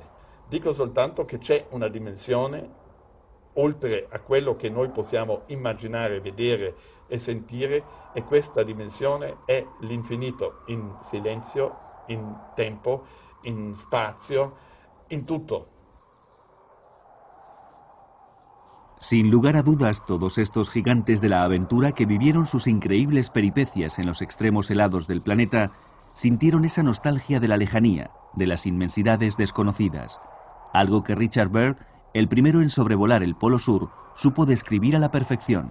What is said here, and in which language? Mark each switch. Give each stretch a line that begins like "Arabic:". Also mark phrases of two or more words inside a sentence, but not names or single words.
Italian: Dico soltanto che c'è una dimensione oltre a quello che noi possiamo immaginare, vedere e sentire, e questa dimensione è l'infinito, in silenzio, in tempo, in spazio, in tutto.
Spanish: Sin lugar a dudas, todos estos gigantes de la aventura que vivieron sus increíbles peripecias en los extremos helados del planeta sintieron esa nostalgia de la lejanía, de las inmensidades desconocidas, algo que Richard Byrd, el primero en sobrevolar el Polo Sur, supo describir a la perfección.